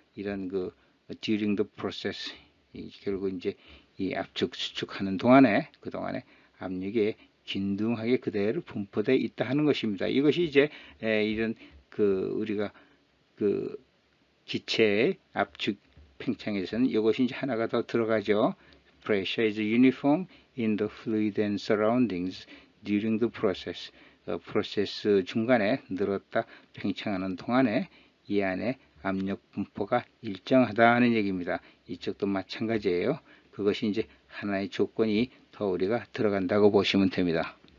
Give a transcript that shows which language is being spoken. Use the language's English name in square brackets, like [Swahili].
[Korean] 이런 [English] during the process [Korean] 결국 이제 이 압축 수축하는 동안에 그동안에 압력이 균등하게 그대로 분포되어 있다 하는 것입니다. 이것이 이제 이런 우리가 기체의 압축 팽창에서는 이것이 이제 하나가 더 들어가죠. [English] Pressure is uniform in the fluid and surroundings during the process. [Korean] 프로세스 중간에 늘었다 팽창하는 동안에 이 안에 압력 분포가 일정하다는 얘기입니다. 이쪽도 마찬가지예요. 그것이 이제 하나의 조건이 더 우리가 들어간다고 보시면 됩니다.